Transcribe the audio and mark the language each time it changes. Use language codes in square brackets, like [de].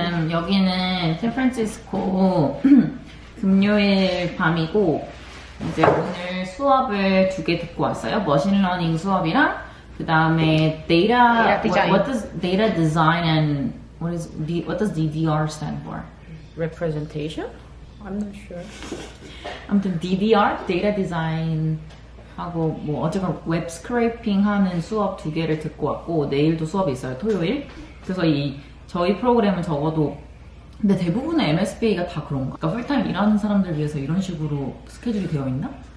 [ko] 여기는 샌프란시스코 금요일 밤이고, 이제 오늘 수업을 2개 듣고 왔어요. 머신러닝 수업이랑 그 다음에 data design. [en] What does data design and what does DDR stand for? Representation? I'm not sure. [ko] 아무튼 DDR, data design 하고 뭐 어쨌건 웹 스크래핑 하는 수업 2개를 듣고 왔고, 내일도 수업이 있어요. 토요일. 그래서 저희 프로그램은 적어도, 근데 대부분의 MSBA가 다 그런가? 그러니까 풀타임 일하는 사람들 위해서 이런 식으로 스케줄이 되어 있나?